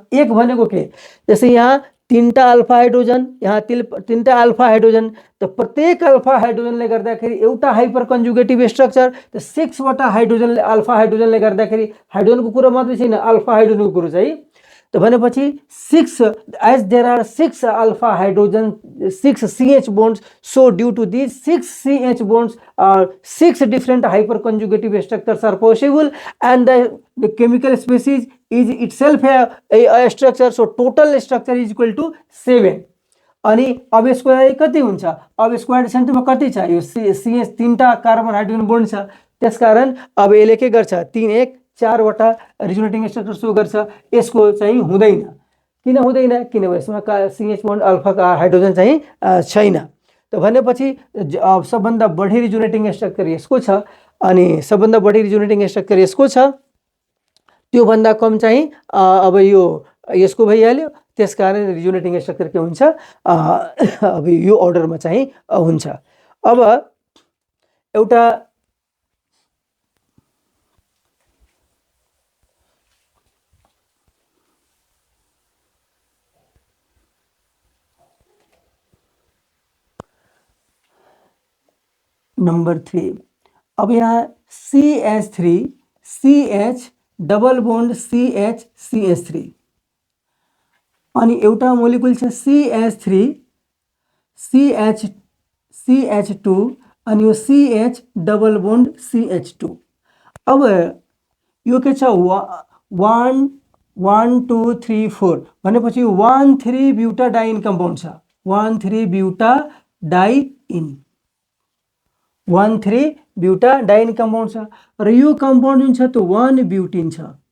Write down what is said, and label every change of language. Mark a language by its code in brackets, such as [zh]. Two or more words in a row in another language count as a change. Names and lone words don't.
[ne] एक भनेको के, जस्तै यहाँ 3टा [en] alpha hydrogen, [ne] यहाँ 3टा [en] alpha hydrogen, [ne] त प्रत्येक [en] alpha hydrogenले [ne] गर्दाखेरि एउटा [en] hyper conjugative structure. [ne] त 6वटा हाइड्रोजनले [en] alpha hydrogenले [ne] गर्दाखेरि हाइड्रोजनको कुरो मात्रै छैन, [en] alpha hydrogenको [ne] कुरो चाहिँ। त भनेपछि [en] 6 as there are 6 alpha hydrogen 6 CH bonds, so due to these 6 CH bonds 6 different hyper conjugative structures are possible, and the chemical species is itself a structure, so total structure is equal to 7। [ne] अनि अब यसको लागि कति हुन्छ, अब यसको एडिसनमा कति छ, यो CH 3टा [en] carbon hydrogen bond [ne] छ। त्यसकारण अब यसले के गर्छ, 3 1 4वटा [en] resonating structure show [ne] गर्छ। यसको चाहिँ हुँदैन। किन हुँदैन, किनभने यसमा [en] CH bond alpha hydrogen [ne] चाहिँ छैन। त भनेपछि सबभन्दा बढी [en] resonating structure [ne] यसको छ, अनि सबभन्दा बढी [en] resonating structure [ne] यसको छ, त्योभन्दा कम चाहिँ अब यो यसको भइहाल्यो। त्यसकारण [en] resonating structure [ne] के हुन्छ, अब यो अर्डरमा चाहिँ हुन्छ। अब एउटा नंबर 3, अब यहाँ [en] CH3 CH double bond CH CH3, [ne] अनि एउटा मोलिकुल छ CH3 CH2 अनि यो [en] CH double bond CH2. [ne] अब यो के छ, 1 1 2 3 4 भनेपछि 1,3 [en] butadiene compound [ne] छ, 1,3 [en] butadiene 1,3 butadiene compound [ne] छ, र यो कम्पाउन्ड जुन छ त्यो 1 ब्युटिन छ।